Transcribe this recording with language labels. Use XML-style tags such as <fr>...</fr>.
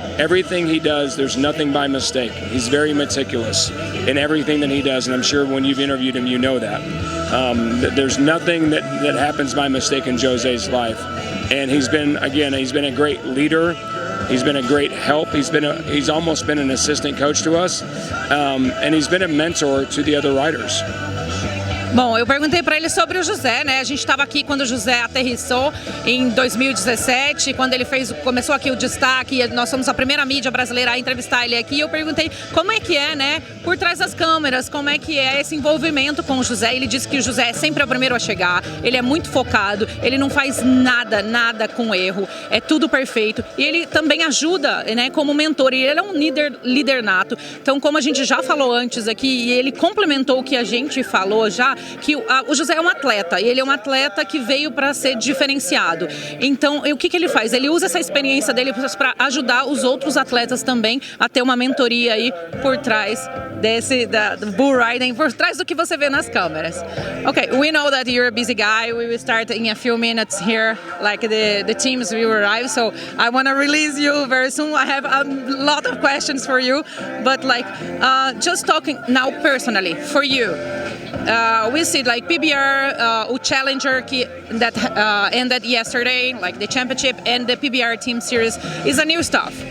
<en>Everything he does, there's nothing by mistake. He's very meticulous in everything that he does, and I'm sure when you've interviewed him, you know that. There's nothing that happens by mistake in Jose's life. And he's been a great leader. He's been a great help. He's almost been an assistant coach to us, and he's been a mentor to the other riders.</en> <pt>Bom, eu perguntei para ele sobre o José, né? A gente estava aqui quando o José aterrissou em 2017, quando ele começou aqui o destaque, nós somos a primeira mídia brasileira a entrevistar ele aqui. Eu perguntei como é que é, né? Por trás das câmeras, como é que é esse envolvimento com o José. Ele disse que o José é sempre o primeiro a chegar, ele é muito focado, ele não faz nada com erro, é tudo perfeito. E ele também ajuda, né? Como mentor, e ele é um líder nato. Então, como a gente já falou antes aqui, e ele complementou o que a gente falou já, que o José é um atleta, e ele é um atleta que veio para ser diferenciado. Então, o que ele faz? Ele usa essa experiência dele para ajudar os outros atletas também a ter uma mentoria aí por trás do bull riding, por trás do que você vê nas câmeras.</pt> <en>Okay, we know that you're a busy guy. We will start in a few minutes here, like the teams will arrive, so I want to release you very soon. I have a lot of questions for you, but just talking now personally, for you, we see like PBR, Challenger that ended yesterday, like the championship, and the PBR Team Series is a new stuff.</en>